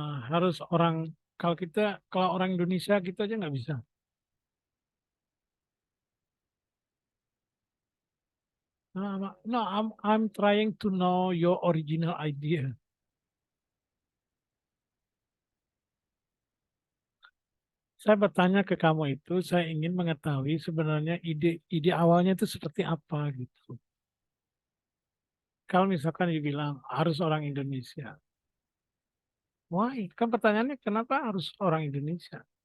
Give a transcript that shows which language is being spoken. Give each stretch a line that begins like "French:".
Indonesian: Harus orang kalau orang Indonesia kita aja nggak bisa.
English: No, I'm trying to know your original idea.
Indonesian: Saya bertanya ke kamu itu, saya ingin mengetahui sebenarnya ide awalnya itu seperti apa gitu. Kalau misalkan dibilang harus orang Indonesia, why? Kan pertanyaannya kenapa harus orang Indonesia?